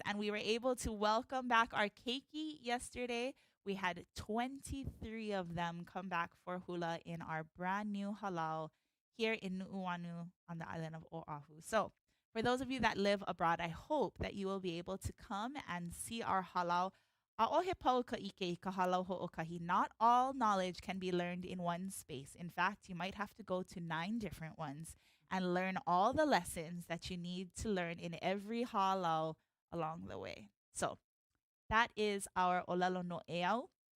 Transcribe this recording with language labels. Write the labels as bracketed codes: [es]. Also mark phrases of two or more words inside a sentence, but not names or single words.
[en] And we were able to welcome back our keiki yesterday. We had 23 of them come back for hula in our brand new halau here in Nu'uanu on the island of Oahu. So for those of you that live abroad, I hope that you will be able to come and see our halau. [haw] ʻAʻohe pau ka ike I ka Hālau hoʻokahi. [en] Not all knowledge can be learned in one space. In fact, you might have to go to 9 different ones and learn all the lessons that you need to learn in every halau along the way. So that is our [haw] ʻŌlelo Noʻeau.